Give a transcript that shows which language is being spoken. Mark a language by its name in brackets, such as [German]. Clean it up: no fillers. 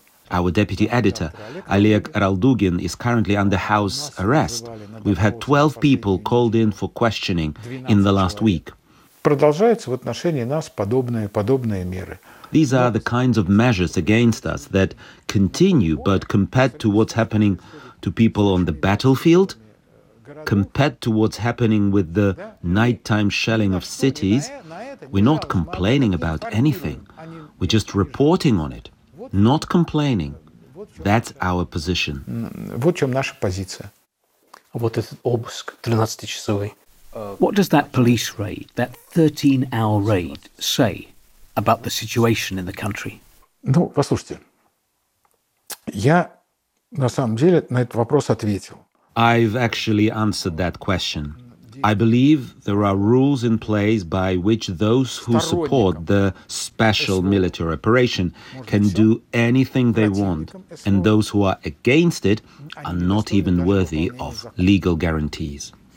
[English] Our deputy editor, Oleg Raldugin, is currently under house arrest. We've had 12 people called in for questioning in the last week. [Russian] продолжаются в отношении нас подобные меры. [English] These are the kinds of measures against us that continue, but compared to what's happening to people on the battlefield, compared to what's happening with the nighttime shelling of cities, we're not complaining about anything. We're just reporting on it, not complaining. That's our position. [Russian] Вот в чем наша позиция. Вот этот обыск 13-часовый. [English] What does that police raid, that 13-hour raid, say about the situation in the country? [Russian] Ну, послушайте, я на самом деле на этот вопрос ответил. [English] I've actually answered that question. I believe there are rules in place by which those who support the special military operation can do anything they want, and those who are against it are not even worthy of legal guarantees.